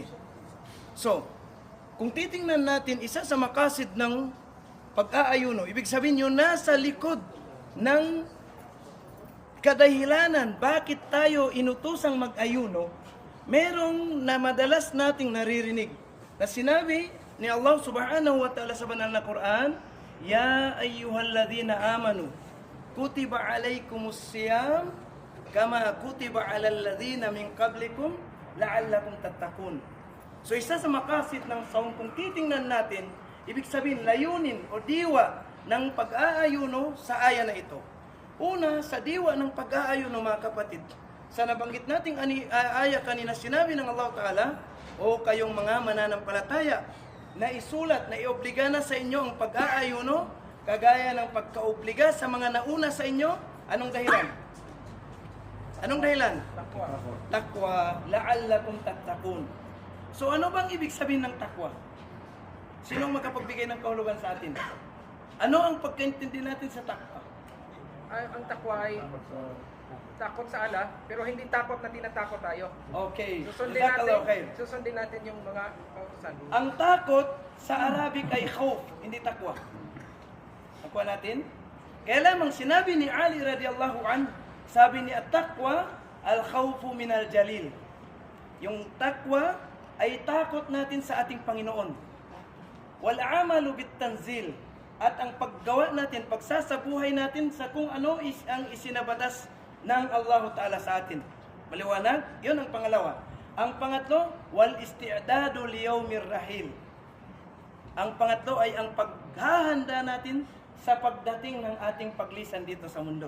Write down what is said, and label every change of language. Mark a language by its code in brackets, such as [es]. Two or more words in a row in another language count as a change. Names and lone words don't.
[tl] So, kung titingnan natin, isa sa makasid ng pag-aayuno, ibig sabihin yun, nasa likod ng kadahilanan bakit tayo inutosang mag-ayuno, merong na madalas nating naririnig na sinabi ni [ar] الله سبحانه وتعالى [tl] sa banal na Quran, [ar] يا أيها الذين آمنوا كتب عليكم الصيام كما كتب على الذين من قبلكم لعلكم تتقون. [tl] So isa sa makasid ng saum, kung titingnan natin, ibig sabihin layunin o diwa ng pag-aayuno sa aya na ito. Una, sa diwa ng pag-aayuno mga kapatid, sa nabanggit nating aya kanina, sinabi ng [ar] الله تعالى, [tl] o kayong mga mananampalataya, na isulat, na iobliga na sa inyo ang pag-aayuno, kagaya ng pagkaobliga sa mga nauna sa inyo. Anong dahilan? Anong dahilan? [ar] تقوى لعلكم تتقون. [tl] So ano bang ibig sabihin ng takwa? Sinong makapagbigay ng kahulugan sa atin? Ano ang pagkaintindi natin sa takwa? Ang takwa ay takot sa Allah, pero hindi takot na tinatakot tayo. Okay. Susundin natin yung mga kautusan. Ang takot sa Arabic ay khawf, hindi takwa. Takwa natin? Kaya lamang sinabi ni Ali [ar] رضي الله عنه, [tl] sabi ni [ar] التقوى الخوف من الجليل. [tl] Yung takwa ay takot natin sa ating Panginoon. [ar] والعمل بالتنزيل, [tl] at ang paggawa natin, pagsasabuhay natin sa kung ano ang isinabatas ng [ar] الله تعالى [tl] sa atin. Maliwanag? Yun ang pangalawa. Ang pangatlo, [ar] والاستعداد ليوم الرحيل. [tl] Ang pangatlo ay ang paghahanda natin sa pagdating ng ating paglisan dito sa mundo.